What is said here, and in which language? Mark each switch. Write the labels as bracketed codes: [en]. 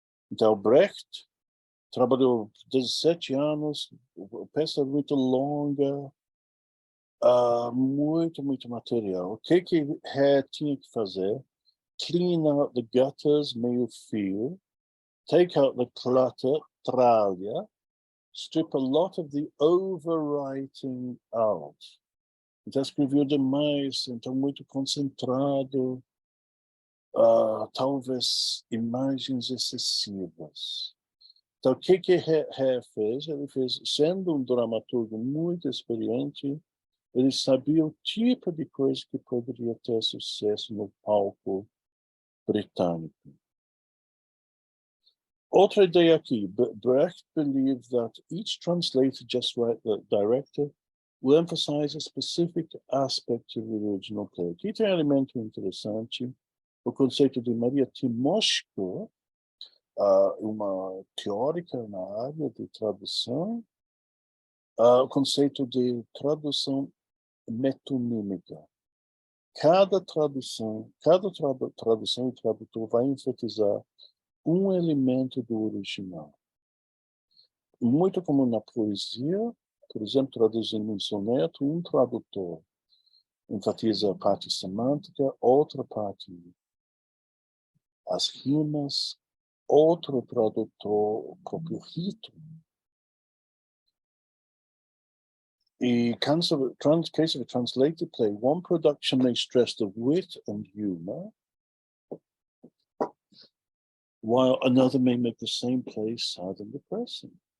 [pt] Então, Brecht trabalhou 17 anos, peça muito longa, muito material. O que tinha que fazer? [en] Clean out the gutters, [pt] meio fio, [en] take out the clutter, [pt] tralha, [en] strip a lot of the overwriting out. [pt] Então, escreveu demais, então muito concentrado, talvez imagens excessivas. Então, o que fez? Ele fez, sendo um dramaturgo muito experiente, ele sabia o tipo de coisa que poderia ter sucesso no palco britânico. Outra ideia aqui, [en] Brecht believed that each translator, just like the director, will emphasize a specific aspect of the original play. [pt] Aqui tem um elemento interessante, o conceito de Maria Timoshko, uma teórica na área de tradução, o conceito de tradução metonímica. Cada tradução e tradutor vai enfatizar um elemento do original. Muito comum na poesia, por exemplo, traduzindo um soneto, um tradutor enfatiza a parte semântica, outra parte as rimas, outro tradutor o próprio ritmo. [en] In case of a translated play, one production may stress the wit and humor, while another may make the same play sad and depressing.